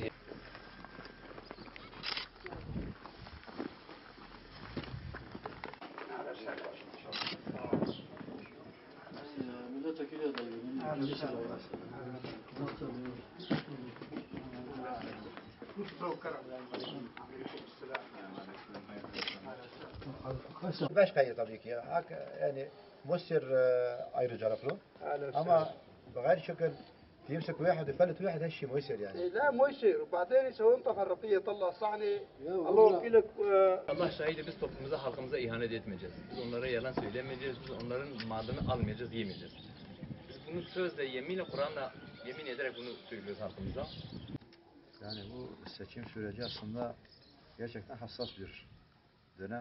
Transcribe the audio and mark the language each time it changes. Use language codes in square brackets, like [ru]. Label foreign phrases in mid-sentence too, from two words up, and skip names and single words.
[tr] Milletvekili adayı. Başka yer tabii ki. Yani Mısır ayrıcalıklı. [ar] Ama غير شكل يمسك واحد ويفلت واحد هالشيء ما يصير يعني. لا ما يصير وبعدين يسوون تفرقيه يطلع صحني الله وكيلك [tr] Allah şahidi biz toplumumuza, halkımıza ihanet etmeyeceğiz. Biz onlara yalan söylemeyeceğiz. Biz onların malını almayacağız, yemeyeceğiz. Biz bunu sözle, yeminle, Kur'an'la yemin ederek bunu söylüyoruz halkımıza. Yani bu seçim süreci aslında gerçekten hassas bir dönem.